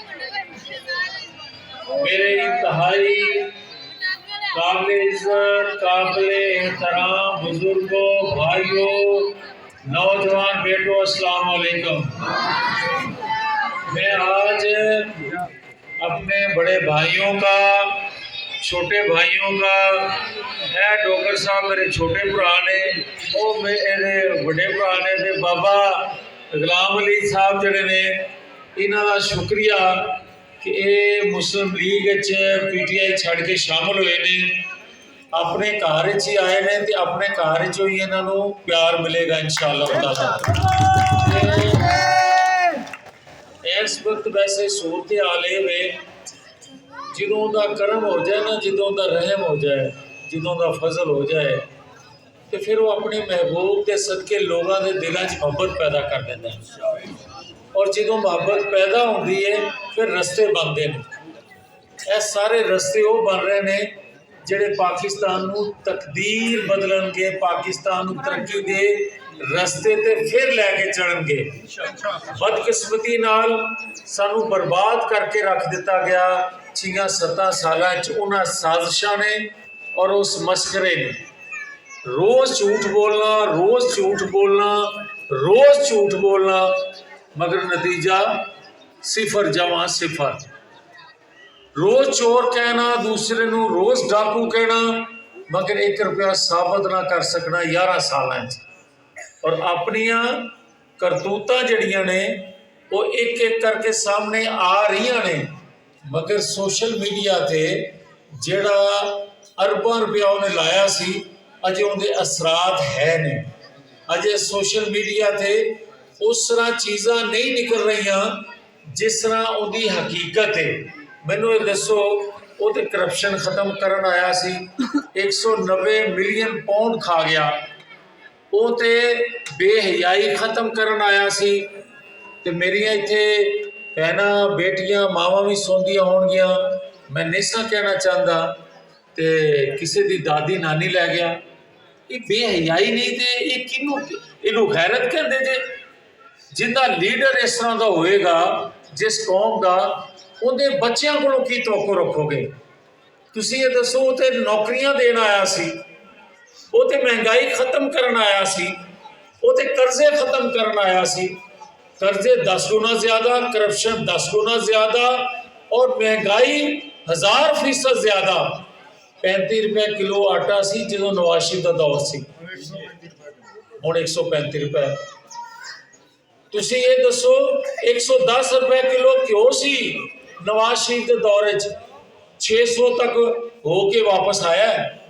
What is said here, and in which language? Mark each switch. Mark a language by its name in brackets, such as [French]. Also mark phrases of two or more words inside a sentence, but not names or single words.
[Urdu] میرے انتہائی قابل عزت، قابل احترام بزرگوں، بھائیوں، نوجوان بیٹوں، السلام علیکم۔ [Punjabi] میں آج اپنے بڑے بھائیوں کا، چھوٹے بھائیوں کا، اے ڈوگر صاحب میرے چھوٹے بھرا نے، او میرے بڑے بھرا نے تے بابا غلام علی صاحب جڑے نے، انہاں دا شکریہ کہ اے مسلم لیگ پی ٹی آئی چھڑ کے شامل ہوئے نے، اپنے گھر ہی آئے نے تے اپنے گھر ہی انہاں نوں پیار ملے گا انشاءاللہ تعالی۔ [Urdu] اس وقت ویسے صورتحال ہے جدوں دا کرم ہو جائے نا، جدوں دا رحم ہو جائے، جدوں دا فضل ہو جائے تو پھر وہ اپنے محبوب کے صدقے لوگوں کے دلوں چ محبت پیدا کر دیتا ہے، اور جدوں محبت پیدا ہوتی ہے پھر رستے بنتے ہیں۔ یہ سارے رستے وہ بن رہے ہیں [Punjabi] ਜਿਹੜੇ ਪਾਕਿਸਤਾਨ ਨੂੰ ਤਕਦੀਰ ਬਦਲਣਗੇ, ਪਾਕਿਸਤਾਨ ਨੂੰ ਤਰੱਕੀ ਦੇ ਰਸਤੇ ਤੇ ਫਿਰ ਲੈ ਕੇ ਚੜਨਗੇ। ਬਦਕਿਸਮਤੀ ਨਾਲ ਸਾਨੂੰ ਬਰਬਾਦ ਕਰਕੇ ਰੱਖ ਦਿੱਤਾ ਗਿਆ 6-7 ਸਾਲਾਂ 'ਚ ਉਹਨਾਂ ਸਾਜ਼ਿਸ਼ਾਂ ਨੇ ਔਰ ਉਸ ਮਸਕਰੇ ਨੇ। ਰੋਜ਼ ਝੂਠ ਬੋਲਣਾ, ਰੋਜ਼ ਝੂਠ ਬੋਲਣਾ, ਰੋਜ਼ ਝੂਠ ਬੋਲਣਾ, ਮਗਰ ਨਤੀਜਾ ਸਿਫਰ ਜਮਾ ਸਿਫਰ। [Urdu] روز چور کہنا دوسرے نو، روز ڈاکو کہنا، مگر 1 روپیہ ثابت نہ کر سکنا 11 سال. [Punjabi] اور اپنیاں کرتوتاں جڑیاں نے وہ ایک ایک کر کے سامنے آ رہی نے، مگر سوشل میڈیا تے جیڑا ارباں روپیہ انہیں لایا سی اجے ان کے اثرات ہے نے. اجے سوشل میڈیا تے اس طرح چیزاں نہیں نکل رہی جس طرح ان کی حقیقت ہے. مینوں یہ دسو، وہ تو کرپشن ختم کرن آیا سی، 190 ملین پاؤنڈ کھا گیا. وہ تو بے حیائی ختم کرن آیا سی. تے میریاں ایتھے بھیناں بیٹیاں ماواں بھی سوندیاں ہونگیاں، میں نہیں سا کہنا چاہتا، تے کسی دی دادی نانی لے گیا. یہ بے حیائی نہیں تے یہ کینوں اینوں غیرت کہندے جے? [Urdu] زندہ لیڈر اس طرح کا ہوئے گا جس قوم کا, [Punjabi] ਉਹਦੇ ਬੱਚਿਆਂ ਕੋਲੋਂ ਕੀ ਤੋਕੋ ਰੱਖੋਗੇ ਤੁਸੀਂ? ਇਹ ਦੱਸੋ। ਉਹ ਤੇ ਨੌਕਰੀਆਂ ਦੇਣ ਆਇਆ ਸੀ, ਉਹ ਤੇ ਮਹਿੰਗਾਈ ਖਤਮ ਕਰਨ ਆਇਆ ਸੀ, ਉਹ ਤੇ ਕਰਜ਼ੇ ਖਤਮ ਕਰਨ ਆਇਆ ਸੀ। ਕਰਜ਼ੇ 10 ਗੁਣਾ ਜ਼ਿਆਦਾ, ਕਰਪਸ਼ਨ 10 ਗੁਣਾ ਜ਼ਿਆਦਾ [Urdu] اور مہنگائی 1000% زیادہ. [Punjabi] 35 روپے کلو آٹا سی جو نواز شریف کا دور سے، ہن 135 روپے. تسی یہ دسو 110 روپے کلو گھیو سی نواز شریف کے دور 600 تک ہو کے واپس آیا ہے.